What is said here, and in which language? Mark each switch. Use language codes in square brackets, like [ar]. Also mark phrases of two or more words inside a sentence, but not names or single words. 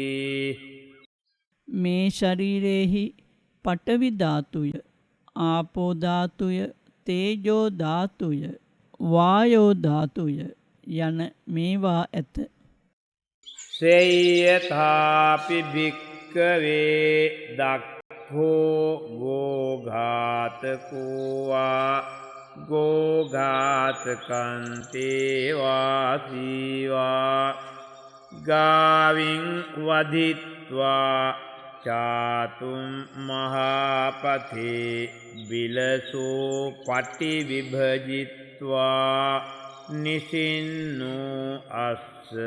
[si] මේ ශරීරයෙහි පඨවි ධාතුය, ආපෝ ධාතුය, තේජෝ ධාතුය, වායෝ ධාතුය යන මේවා ඇත. [pi] සේයථාපි භික්කවේ දක්ඛෝ ගෝඝාතකෝවා ගෝඝාතකන්තේවා සීවා ගාවින් වදිත්වා චාතුම් මහාපතේ බිලසෝ පටි විභජිත්වා නිසින්නෝ අස්ස.